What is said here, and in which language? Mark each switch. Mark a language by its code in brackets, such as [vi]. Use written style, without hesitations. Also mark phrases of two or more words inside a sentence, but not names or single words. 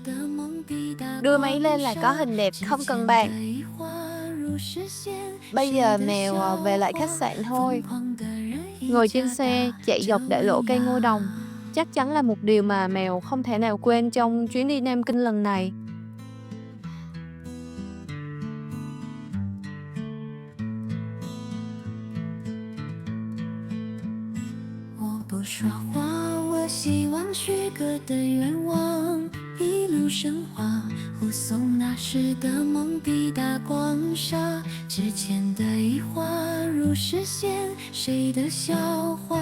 [vi] Đưa máy lên là có hình đẹp không cần bàn. Bây giờ mèo về lại khách sạn thôi. Ngồi trên xe chạy dọc đại lộ cây ngô đồng chắc chắn là một điều mà mèo không thể nào quên trong chuyến đi Nam Kinh lần này. [zh] 不说话，我希望许个的愿望一路升华，护送那时的梦抵达光沙，之前的疑惑如实现，谁的笑话？